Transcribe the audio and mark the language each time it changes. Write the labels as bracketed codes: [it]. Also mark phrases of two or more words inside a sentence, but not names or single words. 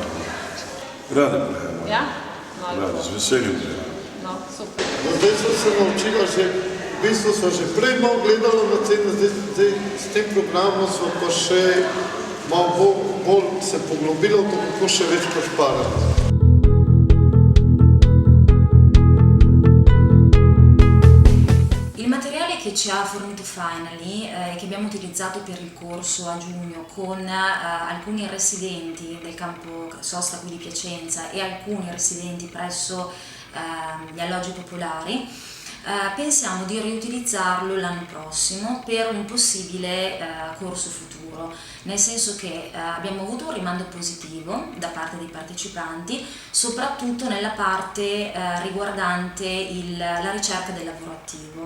[sl] Radi prihajamo. Ja? Radi, z veseljem prihajamo. No, super. Zdaj sem se naučila že, v bistvu smo že prej malo gledali na cene, zdaj s tem programom smo pa še malo bolj se poglobilo, kako še več prišparati. [it] Il materiale che ci ha fornito Finally, che abbiamo utilizzato per il corso a giugno con alcuni residenti del campo sosta qui di Piacenza e alcuni residenti presso gli alloggi popolari, pensiamo di riutilizzarlo l'anno prossimo per un possibile corso futuro, nel senso che abbiamo avuto un rimando positivo da parte dei partecipanti, soprattutto nella parte riguardante la ricerca del lavoro attivo.